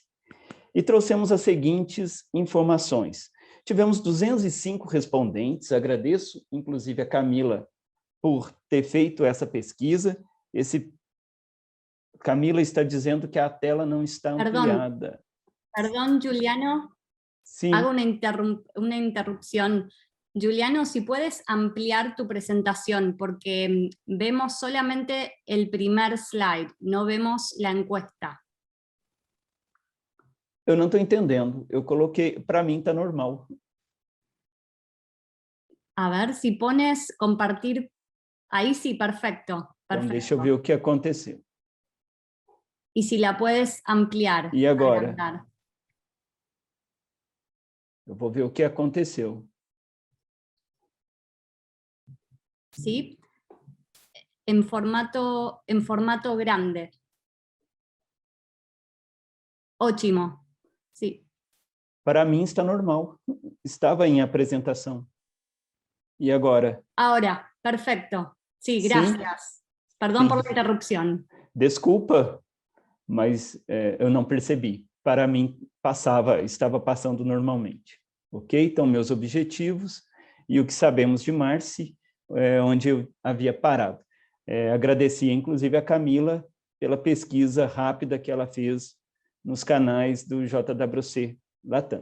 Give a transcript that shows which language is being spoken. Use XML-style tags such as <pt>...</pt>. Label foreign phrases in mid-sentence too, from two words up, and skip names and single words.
<pt>E trouxemos as seguintes informações. Tivemos 205 respondentes, agradeço, inclusive, a Camila por ter feito essa pesquisa. Camila está dizendo que a tela não está ampliada.</pt> <es>Perdón, Juliano. Sí. Hago una interrupción. Juliano, si puedes ampliar tu presentación, porque vemos solamente el primer slide, no vemos la encuesta.</es> <pt>Eu não estou entendendo. Eu coloquei, para mim está normal.</pt> <es>A ver, si pones compartir, ahí sí, perfecto.</es> <pt>Então, deixa eu ver o que aconteceu.</pt> <es>Y si la puedes ampliar.</es> <pt>E agora?</pt> <es>Agrandar.</es> <pt>Eu vou ver o que aconteceu.</pt> <es>¿Sí? En formato grande.</es> <pt>Ótimo. Sí. Para mim está normal. Estava em apresentação. E agora?</pt> <es>Ahora, perfecto. Sí, gracias. Perdón por la interrupción.</es> <pt>Desculpa, mas eu não percebi. Para mim, estava passando normalmente. Ok? Então, meus objetivos e o que sabemos de Marci, onde eu havia parado. Agradeci, inclusive, a Camila pela pesquisa rápida que ela fez nos canais do JWC Latam.</pt>